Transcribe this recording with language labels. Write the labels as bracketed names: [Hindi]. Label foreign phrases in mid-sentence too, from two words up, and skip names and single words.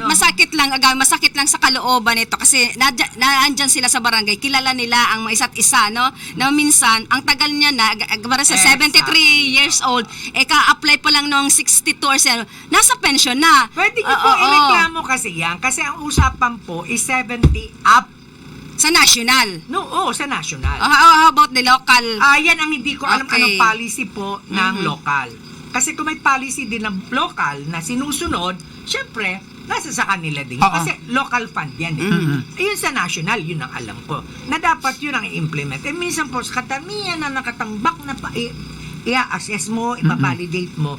[Filipino] masakit lang sa kalooban nito kasi naandyan sila sa barangay, kilala nila ang mga isa't isa, no? Na minsan, ang tagal niya na, para sa 73 years old, ka-apply pa lang noong 62 or 7, nasa pension na. pwede niyo po ireklamo kasi yan, kasi ang usapan po is 70 up. Sa national. Sa national. [English] How about the local? [Filipino] Yan ang hindi ko alam Okay. anong policy po ng local. Kasi kung may policy din ng local na sinusunod, syempre, nasa sa kanila din. Kasi local fund yan. Yun sa national, yun ang alam ko. Na dapat yun ang i-implement. Minsan po, sa katamihan na nakatambak na i-assess mo, ipavalidate mo.